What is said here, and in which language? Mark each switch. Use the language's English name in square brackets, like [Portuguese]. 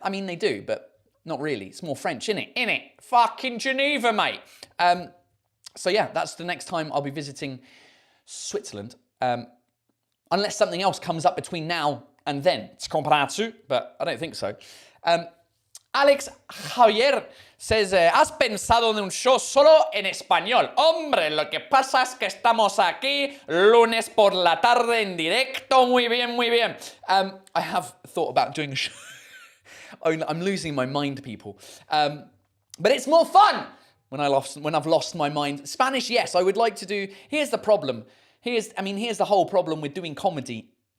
[English] I mean, they do, but not really. It's more French, innit? Fucking Geneva, mate. So yeah, that's the next time I'll be visiting Switzerland. Unless something else comes up between now and then. It's comprato, but I don't think so. Alex Javier says, [Spanish] ¿has pensado en un show solo en español? Hombre, lo que pasa es que estamos aquí lunes por la tarde en directo. Muy bien, muy bien. [English] I have thought about doing a show. I'm losing my mind, people. But it's more fun when I've lost my mind. Spanish, yes, I would like to do. Here's the problem. Here's the whole problem with doing comedy.